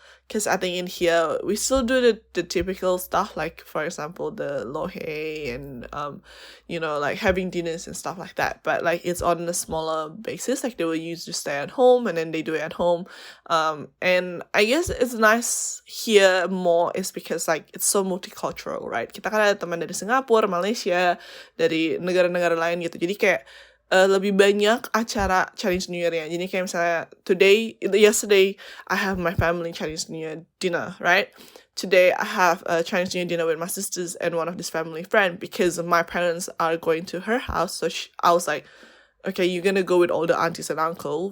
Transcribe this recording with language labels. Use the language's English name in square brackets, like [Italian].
[English] Because I think in here, we still do the typical stuff, like, for example, the lohe and, like having dinners and stuff like that. But, like, it's on a smaller basis. Like, they will usually stay at home and then they do it at home. And I guess it's nice here more is because, like, it's so multicultural, right? [Indonesian] Kita kan ada teman dari Singapura, Malaysia, dari negara-negara lain gitu. Jadi kayak, lebih banyak acara Chinese New Year ya. Jadi kayak misalnya [English] yesterday I have my family Chinese New Year dinner, right? Today I have a Chinese New Year dinner with my sisters and one of this family friend because my parents are going to her house. So I was like, okay, you're gonna go with all the aunties and uncle.